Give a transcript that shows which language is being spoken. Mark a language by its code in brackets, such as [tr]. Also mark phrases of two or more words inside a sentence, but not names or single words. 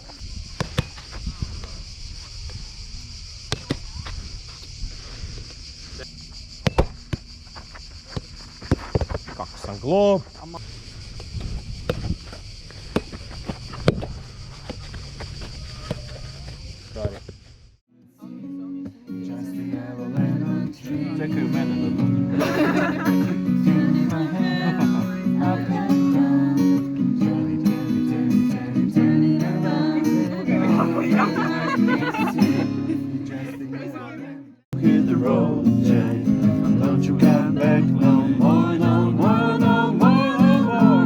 [hr] Kako sam glup! [en] Sorry. [hr] Čekaju mene da dođu. [en] Hit the road, Jay. Don't you come back no more, no more, no more, no more.